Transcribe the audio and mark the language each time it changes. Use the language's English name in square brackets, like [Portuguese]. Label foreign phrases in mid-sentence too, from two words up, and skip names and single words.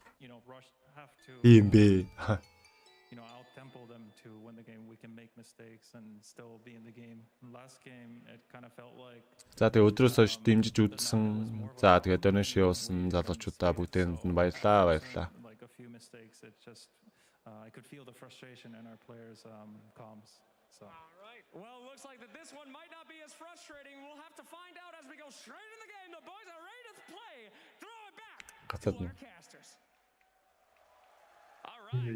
[Mongolian] Тийм бэ. За тэгээ өдрөөс хойш дэмжиж үзсэн. За тэгээ donation явуулсан залуучуудаа бүгдээнд нь баярлаа. [English] I could feel the frustration in our players' comms. So. All right. Well, looks like that this one might not be as frustrating. We'll have to find out as we go straight in the game. The boys are ready to play. Throw it back to our casters. All right.